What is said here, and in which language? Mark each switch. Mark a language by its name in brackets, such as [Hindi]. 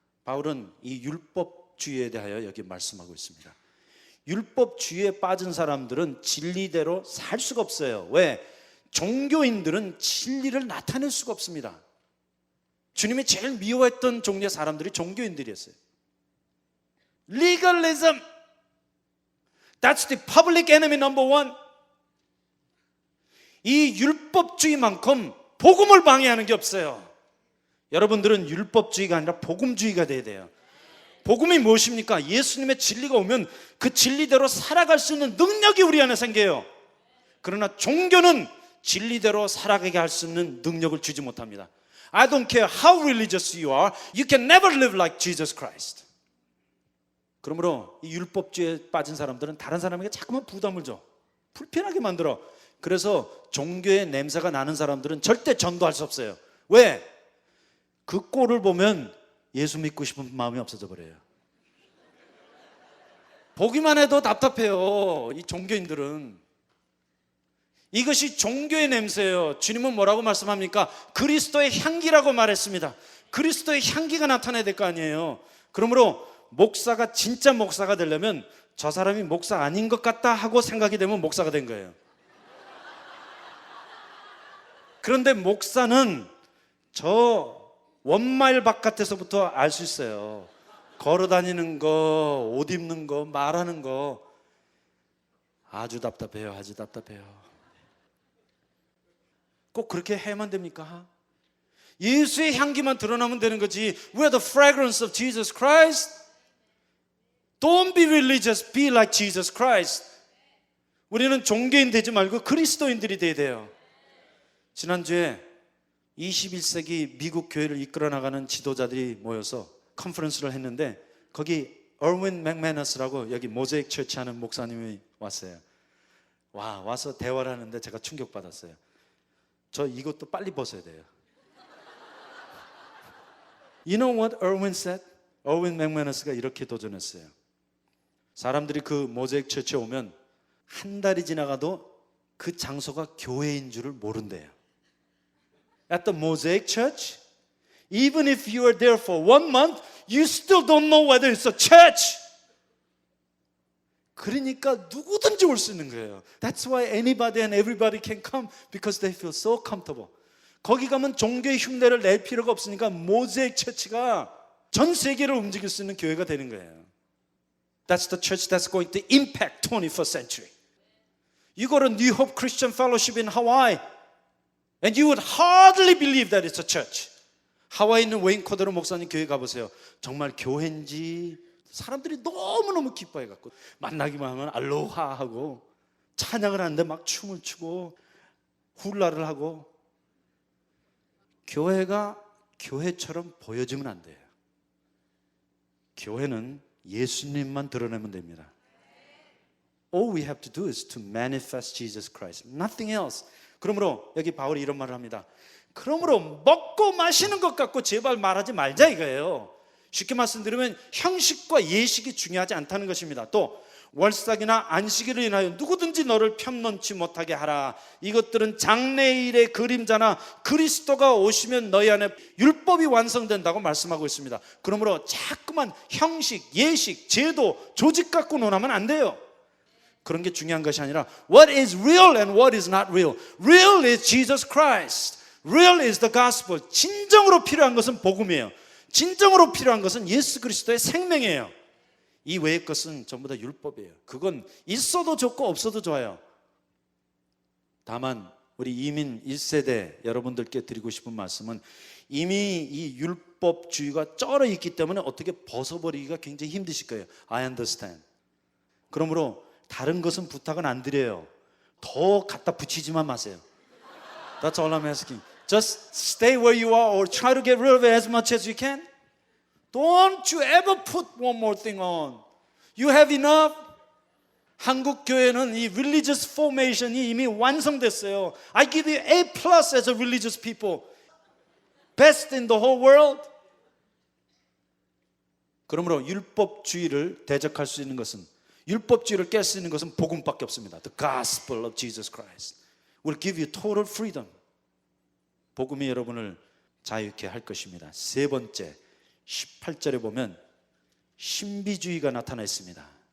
[Korean] 바울은 이 율법주의에 대하여 여기 말씀하고 있습니다. 율법주의에 빠진 사람들은 진리대로 살 수가 없어요. 왜? 종교인들은 진리를 나타낼 수가 없습니다. 주님이 제일 미워했던 종류의 사람들이 종교인들이었어요. [English] Legalism, that's the public enemy number one. [Korean] 이 율법주의만큼 복음을 방해하는 게 없어요. 여러분들은 율법주의가 아니라 복음주의가 돼야 돼요. 복음이 무엇입니까? 예수님의 진리가 오면 그 진리대로 살아갈 수 있는 능력이 우리 안에 생겨요. 그러나 종교는 진리대로 살아가게 할 수 있는 능력을 주지 못합니다. [English] I don't care how religious you are, you can never live like Jesus Christ. [Korean] 그러므로 이 율법주의에 빠진 사람들은 다른 사람에게 자꾸만 부담을 줘. 불편하게 만들어. 그래서 종교의 냄새가 나는 사람들은 절대 전도할 수 없어요. 왜? 그 꼴을 보면 예수 믿고 싶은 마음이 없어져 버려요. 보기만 해도 답답해요. 이 종교인들은. 이것이 종교의 냄새예요. 주님은 뭐라고 말씀합니까? 그리스도의 향기라고 말했습니다. 그리스도의 향기가 나타나야 될 거 아니에요. 그러므로 목사가 진짜 목사가 되려면 저 사람이 목사 아닌 것 같다 하고 생각이 되면 목사가 된 거예요. 그런데 목사는 저 원마일 바깥에서부터 알 수 있어요. 걸어 다니는 거, 옷 입는 거, 말하는 거. 아주 답답해요. 아주 답답해요. 꼭 그렇게 해야만 됩니까? 예수의 향기만 드러나면 되는 거지. [English] We are the fragrance of Jesus Christ. Don't be religious, be like Jesus Christ. [Korean] 우리는 종교인 되지 말고 그리스도인들이 돼야 돼요. 지난주에 21세기 미국 교회를 이끌어 나가는 지도자들이 모여서 컨퍼런스를 했는데 거기 얼윈 맥매너스라고 여기 모자익 처치 하는 목사님이 왔어요. 와서 대화를 하는데 제가 충격받았어요. 저 이것도 빨리 벗어야 돼요. [English] You know what Erwin said? [Korean] 얼윈 맥매너스가 이렇게 도전했어요. 사람들이 그 모자익 처치에 오면 한 달이 지나가도 그 장소가 교회인 줄을 모른대요. [English] At the Mosaic Church, even if you are there for 1 month, you still don't know whether it's a church. [Korean] 그러니까 누구든지 올 수 있는 거예요. [English] That's why anybody and everybody can come because they feel so comfortable. [Korean] 거기 가면 종교의 흉내를 낼 필요가 없으니까 모자익 처치가 전 세계를 움직일 수 있는 교회가 되는 거예요. [English] That's the church that's going to impact 21st century. You go to New Hope Christian Fellowship in Hawaii and you would hardly believe that it's a church. [Korean] 하와이에 있는 웨인 코데로 목사님 교회 가보세요. 정말 교회인지 사람들이 너무너무 기뻐해갖고 만나기만 하면 알로하 하고 찬양을 하는데 막 춤을 추고 훌라를 하고. 교회가 교회처럼 보여지면 안 돼요. 교회는 예수님만 드러내면 됩니다. [English] All we have to do is to manifest Jesus Christ. Nothing else. [Korean] 그러므로 여기 바울이 이런 말을 합니다. 그러므로 먹고 마시는 것 갖고 제발 말하지 말자 이거예요. 쉽게 말씀드리면 형식과 예식이 중요하지 않다는 것입니다. 또 월삭이나 안식일을 인하여 누구든지 너를 편론치 못하게 하라. 이것들은 장래일의 그림자나 그리스도가 오시면 너희 안에 율법이 완성된다고 말씀하고 있습니다. 그러므로 자꾸만 형식, 예식, 제도, 조직 갖고 논하면 안 돼요. 그런 게 중요한 것이 아니라 [English] What is real and what is not real? Real is Jesus Christ. Real is the gospel. [Korean] 진정으로 필요한 것은 복음이에요. 진정으로 필요한 것은 예수 그리스도의 생명이에요. 이 외의 것은 전부 다 율법이에요. 그건 있어도 좋고 없어도 좋아요. 다만 우리 이민 1세대 여러분들께 드리고 싶은 말씀은 이미 이 율법주의가 쩔어 있기 때문에 어떻게 벗어버리기가 굉장히 힘드실 거예요. [English] I understand. [Korean] 그러므로 다른 것은 부탁은 안 드려요. 더 갖다 붙이지만 마세요. [English] That's all I'm asking. Just stay where you are or try to get rid of it as much as you can. Don't you ever put one more thing on. You have enough. [Korean] 한국 교회는 이 [English] religious formation [Korean] 이 이미 완성됐어요. [English] I give you A+ as a religious people. Best in the whole world. [Korean] 그러므로 율법주의를 대적할 수 있는 것은, 율법주의를 깰 수 있는 것은 복음밖에 없습니다. [English] The gospel of Jesus Christ will give you total freedom. [Korean] 복음이 여러분을 자유케 할 것입니다. 세 번째, 18절에 보면 신비주의가 나타나 있습니다.